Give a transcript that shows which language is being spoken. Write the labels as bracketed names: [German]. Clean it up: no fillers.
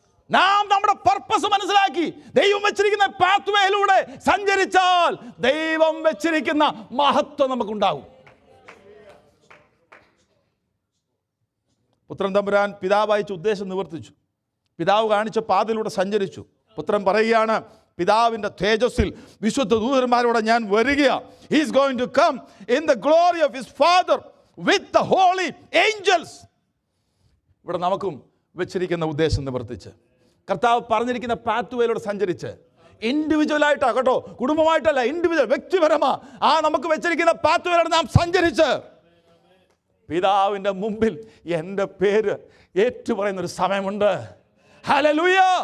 [Malayalam] നാം നമ്മുടെ പർപ്പസ് മനസ്സിലാക്കി ദൈവം വെച്ചിരിക്കുന്ന പാത്വേയിലൂടെ സഞ്ചരിച്ചാൽ ദൈവം വെച്ചിരിക്കുന്ന മഹത്വം നമുക്കുണ്ടാകും. പുത്രൻ തമ്പുരാൻ പിതാവ് അയച്ച ഉദ്ദേശം നിവർത്തിച്ചു. പിതാവ് കാണിച്ച പാതയിലൂടെ സഞ്ചരിച്ചു. പുത്രൻ പറയുകയാണ്, പിതാവിൻ്റെ തേജസ്സിൽ വിശുദ്ധ ദൂതന്മാരോടെ ഞാൻ വരികയാണ്. [English] He is going to come in the glory of his Father with the holy angels. [Malayalam] ഇവിടെ നമുക്കും വെച്ചിരിക്കുന്ന ഉദ്ദേശം നിവർത്തിച്ച് കർത്താവ് പറഞ്ഞിരിക്കുന്ന പാത്വേയിലൂടെ സഞ്ചരിച്ച്, ഇൻഡിവിജ്വലായിട്ടാണ് കേട്ടോ, കുടുംബമായിട്ടല്ല, ഇൻഡിവിജ്വൽ, വ്യക്തിപരമാ നമുക്ക് വെച്ചിരിക്കുന്ന പാത്വേയിലൂടെ നാം സഞ്ചരിച്ച് പിതാവിൻ്റെ മുമ്പിൽ എൻ്റെ പേര് ഏറ്റുപറയുന്നൊരു സമയമുണ്ട്. ഹല്ലേലൂയ.